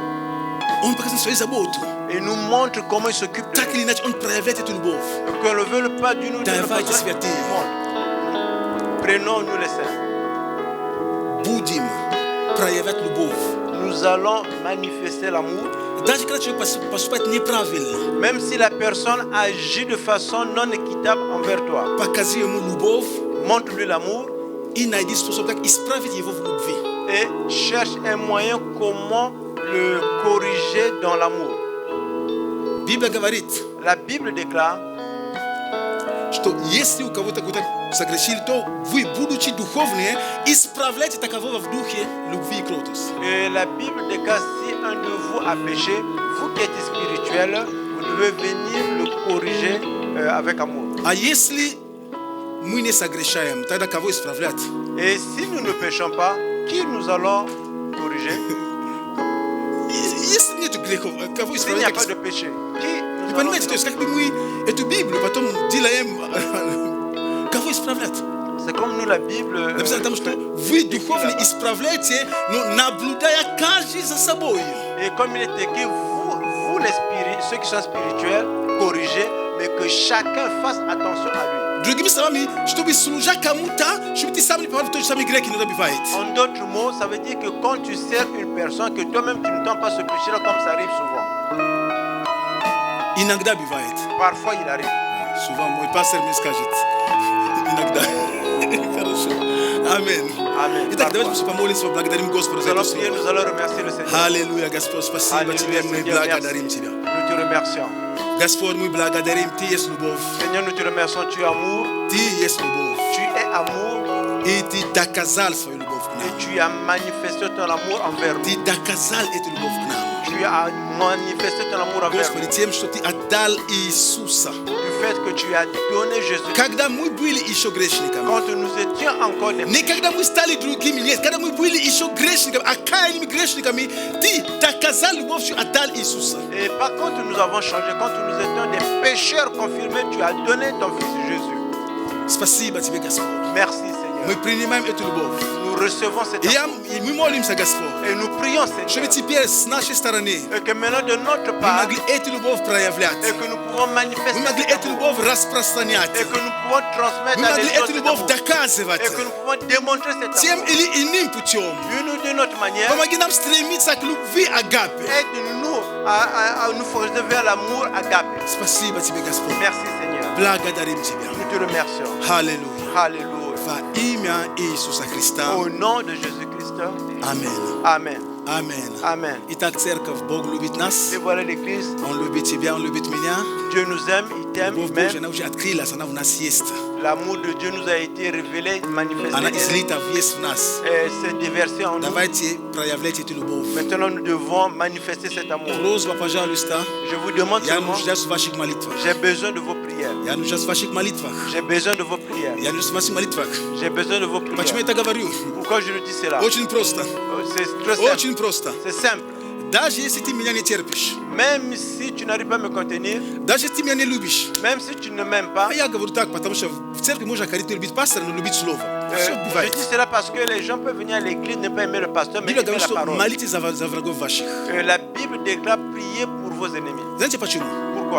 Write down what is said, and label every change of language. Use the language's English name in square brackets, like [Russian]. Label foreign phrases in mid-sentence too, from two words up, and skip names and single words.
[Russian] Он показывает свою заботу. [French] et nous montre comment il s'occupe de [Russian] Так или иначе, он проявляет эту любовь. [French] nous. Qu'on ne le veuille pas du nous, de notre [Russian] Давайте [French] façon, [Russian] святые. [French] il montre. Prenons-nous les saints. [Russian] Будем проявлять любовь. [French] Nous allons manifester l'amour, [Russian] Даже когда человек поступает неправильно, [French] même si la personne agit de façon non équitable envers toi. [Russian] покажи ему любовь [French] Montre-lui l'amour [Russian] и найди способ, как исправить его в любви. [French] et cherche un moyen comment le corriger dans l'amour. [Russian] Библия говорит, [French] La Bible déclare [Russian] что если у кого-то кто-то согрешил, то вы, будучи духовные, исправляйте такового в духе любви и кротости. [French] et la Bible déclare si un de vous a péché, vous qui êtes spirituel, vous devez venir le corriger avec amour. [Russian] А если мы не согрешаем, тогда кого исправлять? [French] Et si nous ne péchons pas, qui nous allons corriger? [Russian] Если нет грехов, кого [French] S'il n'y a [Russian] исправлять? [French] pas de péché, qui [Russian] Вы [French] nous [Russian] понимаете, то есть как бы мы эту Библию потом делаем, кого исправлять? [French] C'est comme nous la Bible. [Russian] Написано там, что вы духовно исправляете, но наблюдая каждый за собой. [French] Et comme il est écrit, vous les ceux qui sont spirituels, corrigez, mais que chacun fasse attention à lui. [Russian] Другими словами, чтобы служа кому-то, чтобы ты сам не попал в тот же самый грех, иногда бывает. [French] En d'autres mots, ça veut dire que quand tu sers une personne, que toi-même tu ne tombes pas ce péché-là comme ça arrive souvent. [Russian] Иногда бывает. [French] Parfois il arrive. Souvent, [Russian] мой пастор мне скажет. Иногда. Хорошо. Аминь. [French] Amen. [Russian] Итак, давайте [French] Parfois. [Russian] помолимся, поблагодарим Господа [French] Nous [Russian] за это [French] allons prier, [Russian] слово. [French] nous allons remercier le Seigneur. [Russian] Аллилуйя, Господь, спасибо Тебе, мы [French] Seigneur, [Russian] благодарим [French] merci. [Russian] Тебя. [French] Nous te remercions. [Russian] Господь, мы благодарим, Ты есть любовь. [French] Seigneur, nous te remercions. Tu es amour. [Russian] Ты есть любовь. [French] Tu es amour. [Russian] И Ты доказал свою любовь к [French] Et [Russian] нам. [French] tu as manifesté ton amour envers nous. [Russian] Ты доказал эту любовь к нам. [French] Tu as manifesté ton amour envers [Russian] Господи, [French] nous. [Russian] тем, что Ты отдал Иисуса. [French] Du fait que tu as donné Jésus. [Russian] Когда мы были еще грешниками, [French] Quand nous étions encore des [Russian] не когда мы стали другими, нет, когда мы были еще грешниками, окаянными грешниками, Ты доказал любовь, что отдал Иисуса. [French] Et pas quand nous avons changé, quand nous étions des pécheurs confirmés, tu as donné ton Fils Jésus. [Russian] Спасибо Тебе, Господь. [French] Merci Seigneur. [Russian] Мы принимаем эту любовь. [French] Nous recevons cette [Russian] И [French] amour. [Russian] мы молимся, Господь, [French] Et nous prions [Russian] чтобы [French] Seigneur. [Russian] теперь с нашей стороны [French] Et que maintenant de notre [Russian] мы [French] part, [Russian] могли эту любовь проявлять. [French] et que nous pouvons manifester [Russian] Мы могли [French] cet [Russian] эту [French] amour. [Russian] любовь распространять. [French] Et que nous pouvons transmettre [Russian] Мы [French] à [Russian] могли [French] des gens [Russian] эту [French] cet [Russian] любовь [French] amour. [Russian] доказывать [French] Et que nous pouvons démontrer cet [Russian] тем [French] amour. [Russian] или иным путем. [French] D'une autre manière, [Russian] Помоги нам стремиться к любви Агапе. [French] aide-nous à nous forger vers l'amour agapé. [Russian] Спасибо Тебе, Господь. [French] Merci Seigneur. [Russian] Благодарим Тебя. [French] Nous te remercions. [Russian] Аллилуйя. [French] Alléluia. [Russian] Во имя Иисуса Христа. [French] Au nom de Jésus-Christ. [Russian] Аминь. [French] Amen. [Russian] Аминь. [French] Amen. [Russian] Итак, церковь, Бог любит нас. [French] Et voilà l'église. [Russian] Он любит тебя, Он любит меня. [French] Dieu nous aime, il t'aime, [Russian] Любовь [French] il [Russian] Божья, [French] m'aime. [Russian] она уже открылась, она в нас есть. [French] L'amour de Dieu nous a été révélé, manifesté. [Russian] Она излита есть в нас. [French] Et c'est déversé en nous. [Russian] Давайте проявлять эту любовь. [French] Maintenant, nous devons manifester cet amour. [Russian] Просьба, пожалуйста. [French] Je vous demande [Russian] Я [French] seulement, [Russian] нуждаюсь в ваших молитвах. [French] j'ai besoin de vos prières. [Russian] Я нуждаюсь в ваших молитвах. [French] J'ai besoin de vos prières. [Russian] Я нуждаюсь в ваших молитвах. [French] J'ai besoin de vos [Russian] Почему я [French] prières. [Russian] это говорю? [French] Pourquoi je le dis cela? [Russian] Очень просто. [French] C'est très simple. [Russian] Очень просто. [French] C'est simple. [Russian] Даже если ты меня не терпишь, [French] Même si tu n'arrives pas à me contenir, [Russian] даже если ты меня не любишь, [French] même si tu ne m'aimes pas, [Russian] а я говорю так, потому что в церкви можно ходить не любить пастора, но любить слово. Все [French] je [Russian] бывает. [French] dis cela parce que les gens peuvent venir à l'église ne pas aimer le pasteur, mais [Russian] Библия [French] aimer [Russian] говорит, [French] la [Russian] что [French] parole. [Russian] молитесь за врагов ваших. [French] La Bible déclare prier pour vos ennemis. [Russian] Знаете почему? [French] Pourquoi?